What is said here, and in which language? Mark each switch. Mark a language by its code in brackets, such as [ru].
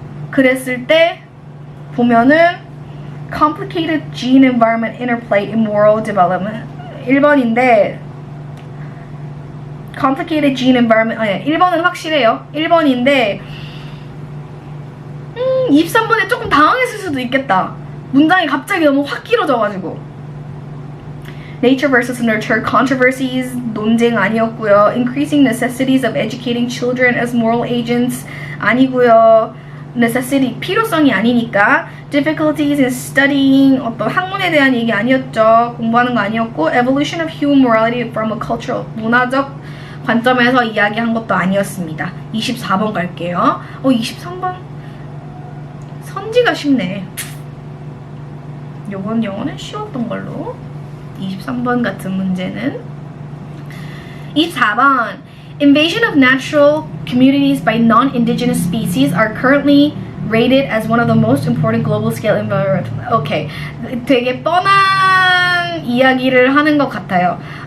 [ko] 그랬을 때 보면은 [en] complicated gene environment interplay in moral development [ko] 1번인데 [en] complicated gene environment [ko] 1번은 확실해요. 1번인데 23번에 조금 당황했을 수도 있겠다. 문장이 갑자기 너무 확 길어져가지고 [en] Nature versus nurture controversies [ko] 논쟁 아니었고요. [en] Increasing necessities of educating children as moral agents [ko] 아니고요. necessity 필요성이 아니니까. [en] Difficulties in studying [ko] 어떤 학문에 대한 얘기 아니었죠. 공부하는 거 아니었고. [en] Evolution of human morality from a cultural [ko] 문화적 관점에서 이야기한 것도 아니었습니다. 24번 갈게요. 23번 선지가 쉽네. 요번 영어는 쉬웠던 걸로. 23번 같은 문제는 24번 [en] Invasion of natural communities by non-indigenous species are currently rated as one of the most important global scale environment. [ko] 오케이. 되게 뻔한 이야기를 하는 것 같아요.